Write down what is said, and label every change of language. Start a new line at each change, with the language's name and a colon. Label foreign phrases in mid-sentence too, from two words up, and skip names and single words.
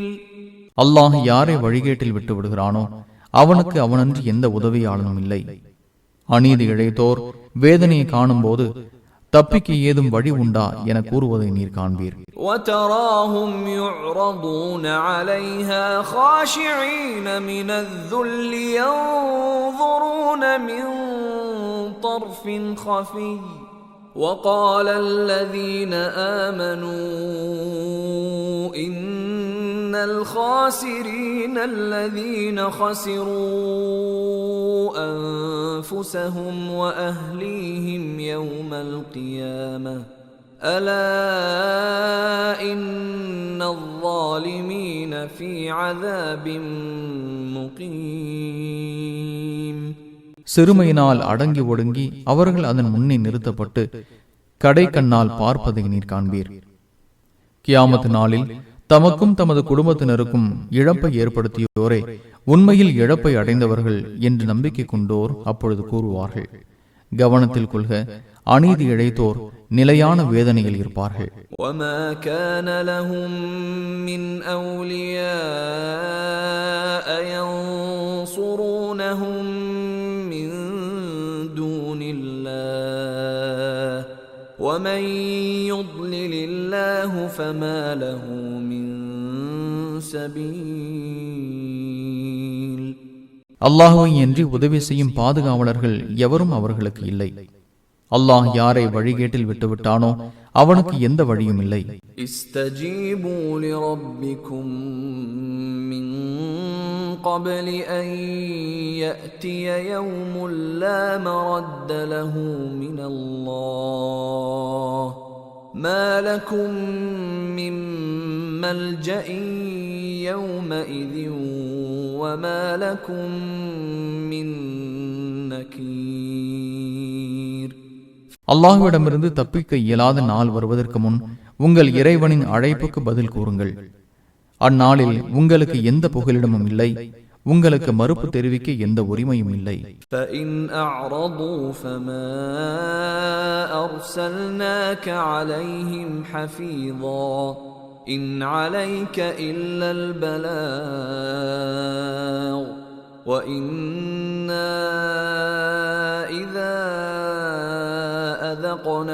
Tamil: அல்லாஹ் யாரை வழிகேட்டில் விட்டு விடுகிறானோ அவனுக்கு அவனன்றி எந்த உதவியாளனும் இல்லை. அநீதி இழைத்தோர் வேதனையை காணும் போது தப்பிக்க ஏதும் வழி உண்டா என கூறுவதை நீர் காண்பீர்.
Arabic: وَتَرَاهُمْ يُعْرَضُونَ عَلَيْهَا خَاشِعِينَ مِنَ الذُّلِّ يَنظُرُونَ مِنْ طَرْفٍ خَفِيٍّ وَقَالَ الَّذِينَ آمَنُوا إِنَّ الْخَاسِرِينَ الَّذِينَ خَسِرُوا أَنفُسَهُمْ وَأَهْلِيهِمْ يَوْمَ الْقِيَامَةِ أَلَا إِنَّ الظَّالِمِينَ فِي عَذَابٍ مُقِيمٍ
Tamil: சிறுமையினால் அடங்கி ஒடுங்கி அவர்கள் அதன் முன்னே நிறுத்தப்பட்டு கடை கண்ணால் பார்ப்பதை நீர் காண்பீர். கியாமத் நாளில் தமக்கும் தமது குடும்பத்தினருக்கும் இழப்பை ஏற்படுத்தியோரே உண்மையில் இழப்பை அடைந்தவர்கள் என்று நம்பிக்கை கொண்டோர் அப்பொழுது கூறுவார்கள். கவனத்தில் கொள்க, அநீதி இழைத்தோர் நிலையான வேதனையில் இருப்பார்கள்.
Arabic: وَمَا كَانَ لَهُم مِّنْ أَوْلِيَاءَ يَنصُرُونَهُم ومن يضلل الله فما له من سبيل.
Tamil: அல்லாஹ்வை அன்றி உதவி செய்யும் பாதுகாவலர்கள் எவரும் அவர்களுக்கு இல்லை. அல்லாஹ் யாரை வழிகேட்டில் விட்டுவிட்டானோ அவனுக்கு எந்த வழியும் இல்லை.
Arabic: استجيبوا لربكم من قبل أن يأتي يوم لا مرد له من الله ما لكم من ملجأ يومئذ وما لكم من نكير.
Tamil: அல்லாஹ்விடமிருந்து தப்பிக்க இயலாத நாள் வருவதற்கு முன் உங்கள் இறைவனின் அழைப்புக்கு பதில் கூறுங்கள். அந்நாளில் உங்களுக்கு எந்த புகலிடமும் இல்லை, உங்களுக்கு மறுப்பு தெரிவிக்க எந்த உரிமையும் இல்லை.
Arabic: فَإِنْ أَعْرَضُوا فَمَا أَرْسَلْنَاكَ عَلَيْهِمْ حَفِيظًا إِنْ عَلَيْكَ إِلَّا الْبَلَاغُ وَإِنَّا إِذَا أَذَقْنَا